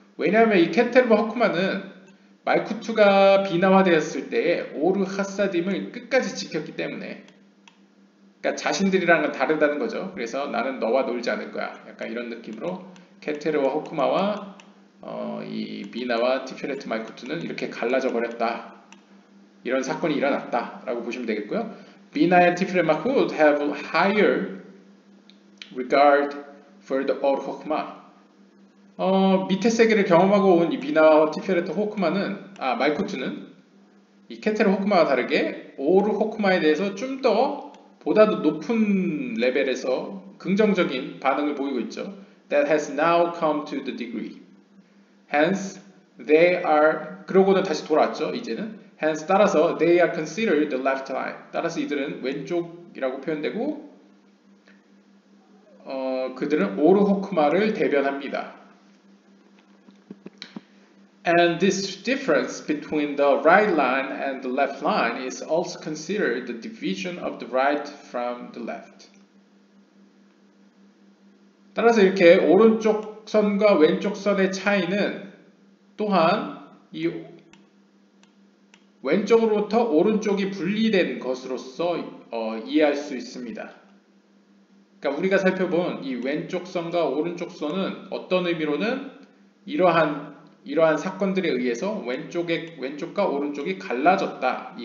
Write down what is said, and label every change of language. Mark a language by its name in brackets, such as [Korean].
[Korean] 왜냐하면 이 케테르 호크마는 말쿠투가 비나화되었을 때 오르 하사딤을 끝까지 지켰기 때문에. 그러니까 자신들이랑은 다르다는 거죠. 그래서 나는 너와 놀지 않을 거야. 약간 이런 느낌으로 케테르와 호크마와 이 비나와 티페레트 말쿠투는 이렇게 갈라져 버렸다. 이런 사건이 일어났다라고 보시면 되겠고요. [English] 비나 and 티페레트 말쿠트 have higher regard for the or 호크마. [Korean] 밑에 세계를 경험하고 온 이 비나와 티페레트 호크마는 말쿠투는 이 케테르 호크마와 다르게 오르 호크마에 대해서 좀 더 보다도 높은 레벨에서 긍정적인 반응을 보이고 있죠. [English] That has now come to the degree. Hence, they are [Korean] 그러고는 다시 돌아왔죠. 이제는 [English] hence [Korean] 따라서 [English] they are considered the left line. [Korean] 따라서 이들은 왼쪽이라고 표현되고 그들은 오르 호크마를 대변합니다. [English] And this difference between the right line and the left line is also considered the division of the right from the left. [Korean] 따라서 이렇게 오른쪽 선과 왼쪽 선의 차이는 또한 이 왼쪽으로부터 오른쪽이 분리된 것으로서 이해할 수 있습니다. 그러니까 우리가 살펴본 이 왼쪽 선과 오른쪽 선은 어떤 의미로는 이러한 사건들에 의해서 왼쪽과 오른쪽이 갈라졌다.